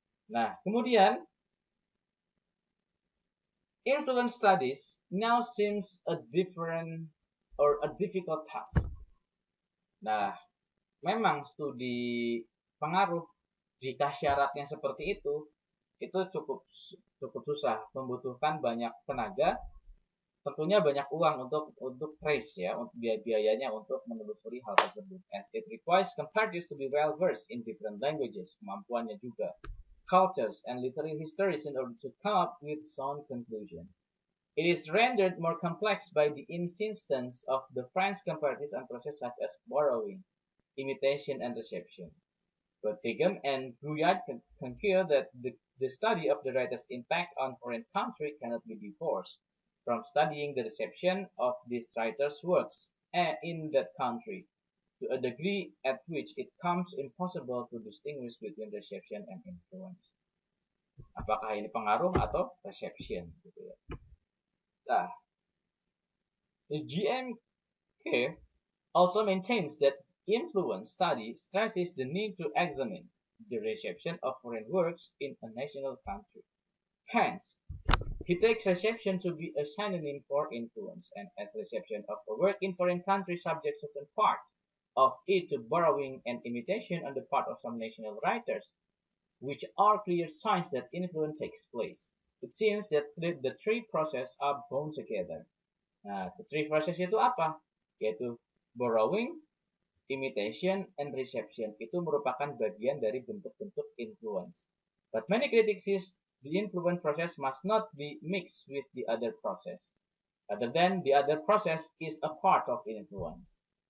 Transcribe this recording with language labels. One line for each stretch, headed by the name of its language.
Indonesian: Nah, kemudian
English: influence studies now seems a different or a difficult task.
Indonesian: Nah, memang studi pengaruh jika syaratnya seperti itu cukup susah, membutuhkan banyak tenaga, tentunya banyak uang untuk trace ya, untuk biayanya untuk menelusuri hal tersebut.
English: As it requires comparatists to be well versed in different languages,
Indonesian: kemampuannya juga,
English: cultures and literary histories in order to come up with sound conclusion. It is rendered more complex by the insistence of the French comparatists on processes such as borrowing, imitation, and reception. But Tigam and Guyard concur that the study of the writer's impact on foreign country cannot be divorced from studying the reception of this writer's works in that country, to a degree at which it becomes impossible to distinguish between reception and influence.
Indonesian: Apakah ini pengaruh atau reception? Gitu ya.
English: Nah, the GMK also maintains that influence study stresses the need to examine the reception of foreign works in a national country. Hence, he takes reception to be a synonym for influence, and as reception of a work in foreign country subjects certain part of it to borrowing and imitation on the part of some national writers, which are clear signs that influence takes place. It seems that the three processes are bound together. Nah, the three processes
Indonesian: itu apa? Yaitu
English: borrowing, imitation, and reception.
Indonesian: Itu merupakan bagian dari bentuk-bentuk influence.
English: But many critics say the influence process must not be mixed with the other process. Other than the other process is a part of influence.